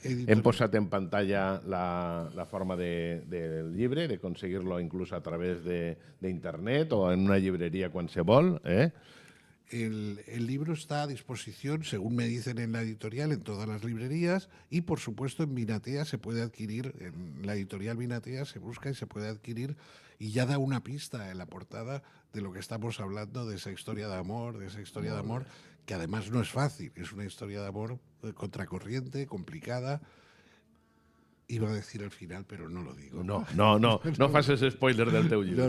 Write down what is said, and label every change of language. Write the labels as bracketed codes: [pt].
[ca] Hem posat en pantalla la forma del llibre, de conseguir-lo inclús a través d'internet o en una llibreria qualsevol. [es] El libro está a disposición, según me dicen en la editorial, en todas las librerías y, por supuesto, en Vinatea se puede adquirir, en la editorial Vinatea se busca y se puede adquirir, y ya da una pista en la portada de lo que estamos hablando, de esa historia de amor, que además no es fácil, es una historia de amor contracorriente, complicada. Iba a decir al final, pero no lo digo. [ca] No facis spoiler del teu llibre.